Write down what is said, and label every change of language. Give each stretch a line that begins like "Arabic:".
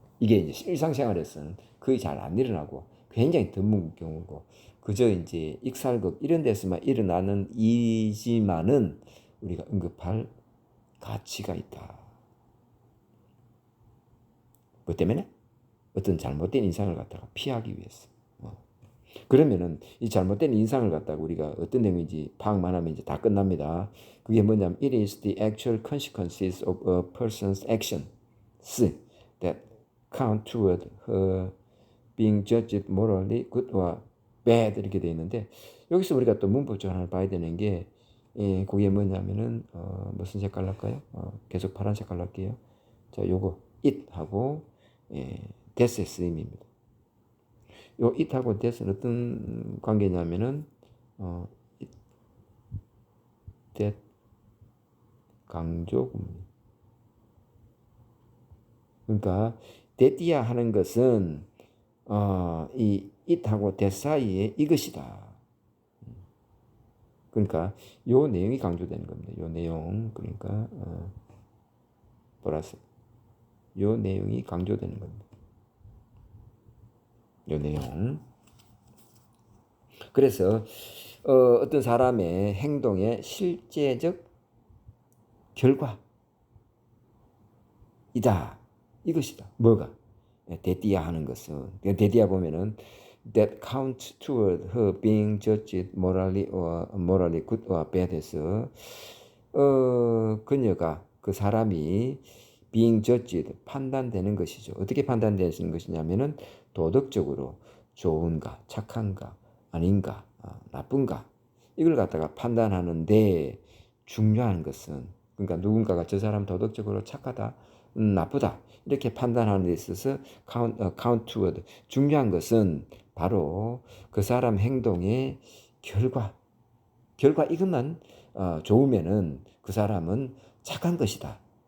Korean: 이게 이제 일상생활에서는 거의 잘 안 일어나고 굉장히 드문 경우고 그저 이제 익살급 이런 데서만 일어나는 일이지만은 우리가 언급할 가치가 있다. 뭐 때문에? 어떤 잘못된 인상을 갖다가 피하기 위해서. 그러면은 이 잘못된 인상을 갖다가 우리가 어떤 내용인지 파악만 하면 이제 다 끝납니다.
English: 그게 뭐냐면 it is the actual consequences of a person's actions that count toward her being judged morally good or bad
Korean: 이렇게 되어 있는데 여기서 우리가 또 문법적으로 하나 봐야 되는 게 그게 뭐냐면은 무슨 색깔 할까요? 계속 파란 색깔 할게요. 자, 요거 it하고 that의 쓰임입니다. 요 it하고 that은 어떤 관계냐면은 that 강조구문. 그러니까 that이야 하는 것은 이 it하고 that 사이에 이것이다. 그러니까 요 내용이 강조되는 겁니다. 요 내용, 그러니까 플러스 요 내용이 강조되는 겁니다. 요 내용. 그래서 어떤 사람의 행동의 실제적 결과이다. 이것이다. 뭐가? 데디아 하는 것은 데디아 보면은
English: that count toward her being judged morally good or bad
Korean: 해서 그녀가 그 사람이
English: being judged
Korean: 판단되는 것이죠. 어떻게 판단되는 것이냐면은 도덕적으로 좋은가, 착한가, 아닌가, 나쁜가 이걸 갖다가 판단하는데 중요한 것은 그러니까 누군가가 저 사람 도덕적으로 착하다, 나쁘다 이렇게 판단하는 데 있어서
English: count toward
Korean: 중요한 것은 바로 그 사람 행동의 결과 이것만 좋으면은 그 사람은 착한 것이다.